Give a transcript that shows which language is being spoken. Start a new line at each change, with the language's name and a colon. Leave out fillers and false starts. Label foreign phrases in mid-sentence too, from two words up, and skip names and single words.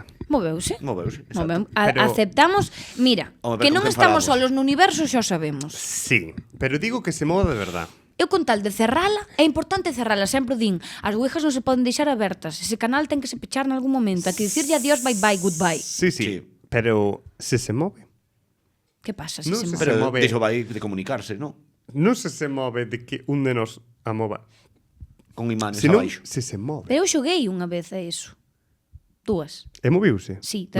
Galician: Moveuse. Moveuse, exacto. Pero- Aceptamos... Mira, Home, pero que con non quen estamos falamos? solos no universo, xa o sabemos. Sí, pero digo que se move de verdad. Eu con tal de cerrala, é importante cerrala, sempre din, as ouijas non se poden deixar abertas, ese canal ten que se pechar en algún momento, hai que dicirlle adiós,
English: bye bye, goodbye.
Galician: Sí, Sí. pero se move. Que pasa se Non se se move? Pero move. iso vai de comunicarse, non? Non se move de que un de nos a mova. Con imanes Senón, abaixo. se move. Pero eu xoguei unha vez a iso. Dúas. E moviuse? Sí, das